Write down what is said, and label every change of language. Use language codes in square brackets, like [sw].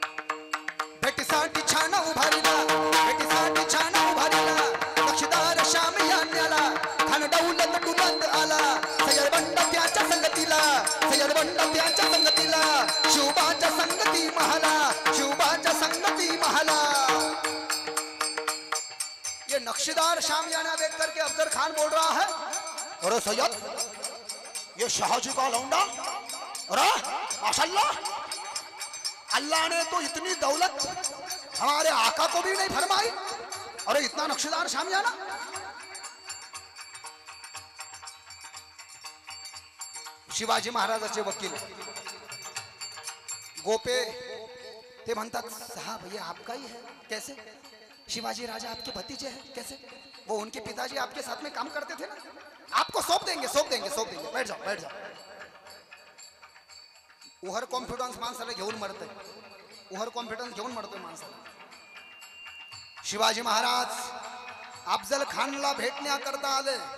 [mr] भेटीसाठी छान उभारला, भेटीसाठी छान उभारला, नक्षीदार शामियान्याला खान दौलत डुलत आला. सय्यद बंड त्याच्या संगतीला, सय्यद बंड त्याच्या संगतीला, शिवबाच्या संगती महाला, शिवबाच्या संगती महाला. [hi] ये नक्शेदार शामियाना देख करके अफजल खान बोल रहा है, अरे सैयद ये शाहजी का लौंडा, अरे माशाल्लाह, अल्लाह ने तो इतनी दौलत हमारे आका को भी नहीं फरमाई, अरे इतना नक्शेदार शामियाना. [mr] शिवाजी महाराजाचे वकील गोपे ते म्हणतात, [hi] साहब ये आपका ही है, कैसे? शिवाजी राजा आपके भतीजे हैं, कैसे? वो उनके पिताजी आपके साथ में काम करते थे ना, आपको सौंप देंगे, बैठ जाओ. [mr] ओव्हर कॉन्फिडन्स माणसाला घेऊन मरतोय, माणसाला. शिवाजी महाराज अफजल खानला भेटण्याकरता आले.